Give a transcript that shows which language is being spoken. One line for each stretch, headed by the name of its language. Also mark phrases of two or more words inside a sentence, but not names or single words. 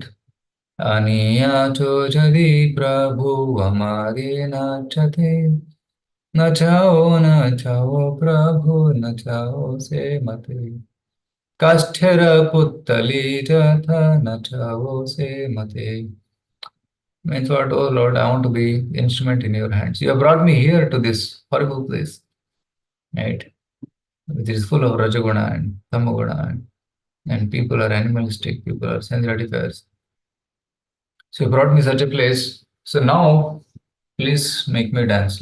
Bangla: আনিয়া যদি প্রভু আমারে নাচাতে, নাচাও প্রভু, নাচাও সে মতে. কাষ্ঠের পুত্তলি যথা নাচাও সে মতে.
English: Means what? Oh Lord, I want to be instrument in your hands. You have brought me here to this horrible place, right? Which is full of Rajaguna and Tamaguna, and people are animalistic, people are sense gratifiers. So you brought me such a place. So now, please make me dance.